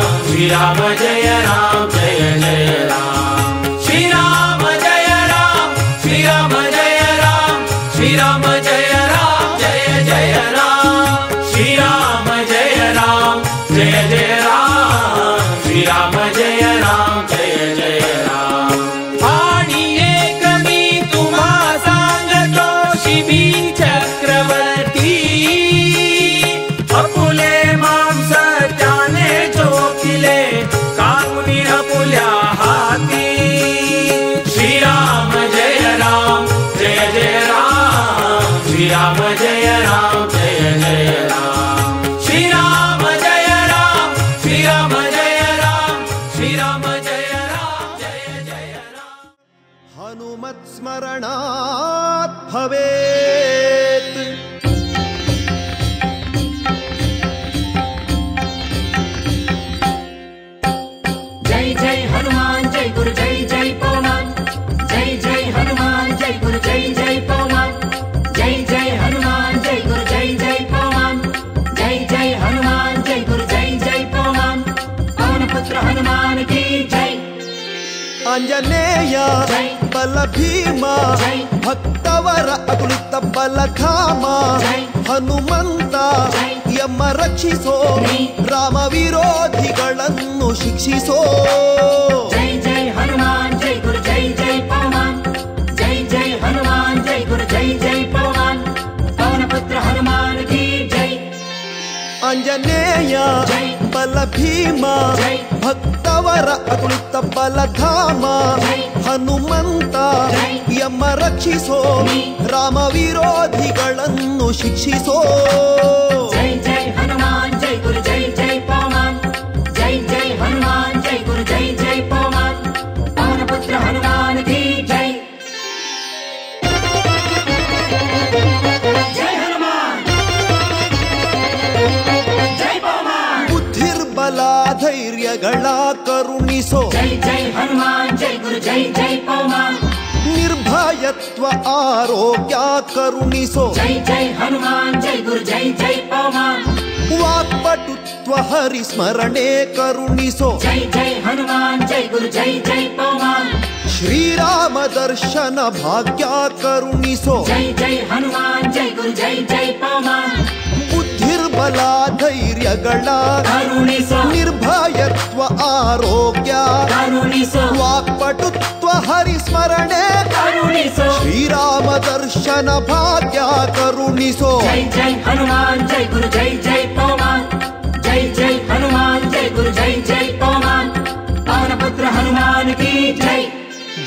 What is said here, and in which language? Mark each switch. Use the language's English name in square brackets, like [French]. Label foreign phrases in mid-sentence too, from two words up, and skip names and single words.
[Sanskrit] श्री राम जय राम जय जय राम श्री राम जय राम श्री राम जय राम श्री राम जय राम जय जय राम श्री राम जय राम जय जय राम श्री राम जय राम जय जय राम [Marathi] आणि एक मी तुम्हा सांगतो शिबी चक्रवर्ती अपुले मांस त्याने चोखिले कामुनी अपुल्या हाती [Sanskrit] श्री राम जय राम जय जय राम श्री राम जय राम जय जय राम श्री राम जय राम श्री राम जय राम श्री राम जय राम जय जय राम हनुमत् स्मरणात् भवेत् [Hindi] जय जय हनुमान जय गुरु जय जय पवमान जय जय हनुमान जय गुरु जय जय पवमान जय जय हनुमान जय गुरु जय जय पवमान जय जय हनुमान जय गुरु जय जय पवमान पवन पुत्र हनुमान की जय [Kannada] आंजनेय जय ಬಲ ಭೀಮ जय ಭಕ್ತವರ ಅಗುಳಿತ ಬಲಧಾಮ ಜೈ ಹನುಮಂತ ಜೈ ಯಮ ರಕ್ಷಿಸೋ ನೀ ರಾಮ ವಿರೋಧಿಗಳನ್ನು ಶಿಕ್ಷಿಸೋ [Hindi] जय जय हनुमान जय गुरु जय जय पवमान जय जय हनुमान जय गुरु जय जय पवमान पवन पुत्र हनुमान की जय [Kannada] ಆಂಜನೇಯ ಜೈ ಬಲ ಭೀಮ ಜೈ ಭಕ್ತವರ ಅಗುಳಿತ ಬಲಧಾಮ ಜೈ ಹನುಮಂತ ಜೈ ಯಮ ರಕ್ಷಿಸೋ ನೀ ರಾಮ ವಿರೋಧಿಗಳನ್ನು ಶಿಕ್ಷಿಸೋ [Hindi] जय जय हनुमान जय गुरु जय जय पवमान जय जय हनुमान जय गुरु जय जय पवमान पवन पुत्र हनुमान की जय जय हनुमान जय पवमान [Kannada] ಬುದ್ಧಿರ್ಬಲ ಧೈರ್ಯಗಳ ಕರುಣಿಸೋ [Hindi] जय जय हनुमान जय गुरु जय जय पवमान [Kannada] ನಿರ್ಭಯತ್ವ ಆರೋಗ್ಯ ಕರುಣಿಸೋ [Hindi] जय जय हनुमान जय गुरु जय जय पवमान [Kannada] ವಾಕ್ಪಟುತ್ವ ಹರಿಸ್ಮರಣೆ ಕರುಣಿಸೋ [Hindi] जय जय हनुमान जय गुरु जय जय पवमान [Kannada] ಶ್ರೀರಾಮ ದರ್ಶನ ಭಾಗ್ಯ ಕರುಣಿಸೋ [Hindi] जय जय हनुमान जय गुरु जय जय पवमान [Kannada] ಬುದ್ಧಿರ್ಬಲ ಧೈರ್ಯಗಳ करुणिसो ನಿರ್ಭಯತ್ವ ಆರೋಗ್ಯ करुणिसो ವಾಕ್ಪಟುತ್ವ ಹರಿಸ್ಮರಣೆ करुणिसो ಶ್ರೀರಾಮ ದರ್ಶನ ಭಾಗ್ಯ ಕರುಣಿಸೋ [Hindi] जय जय हनुमान जय गुरु जय जय पवमान जय जय हनुमान जय गुरु जय जय पवमान पवन पुत्र हनुमान की जय